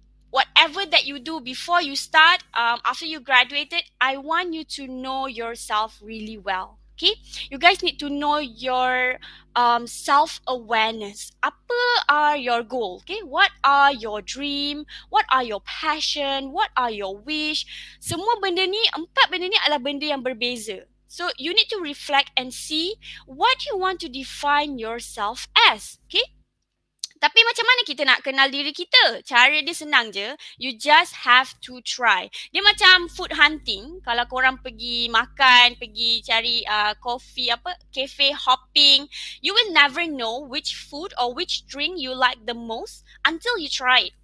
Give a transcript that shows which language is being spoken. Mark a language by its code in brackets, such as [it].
[en] Whatever that you do before you start, after you graduated, I want you to know yourself really well. Okay, you guys need to know your self-awareness. Apa are your goals? Okay, what are your dream? What are your passion? What are your wish? [ms] Semua benda ni, 4 benda ni adalah benda yang berbeza. [en] So you need to reflect and see what you want to define yourself as. [ms] Okay. Tapi macam mana kita nak kenal diri kita? Cara dia senang je. [en] You just have to try. [ms] Dia macam [en] food hunting. [ms] Kalau korang pergi makan, pergi cari [en] coffee, cafe hopping, you will never know which food or which drink you like the most until you try it.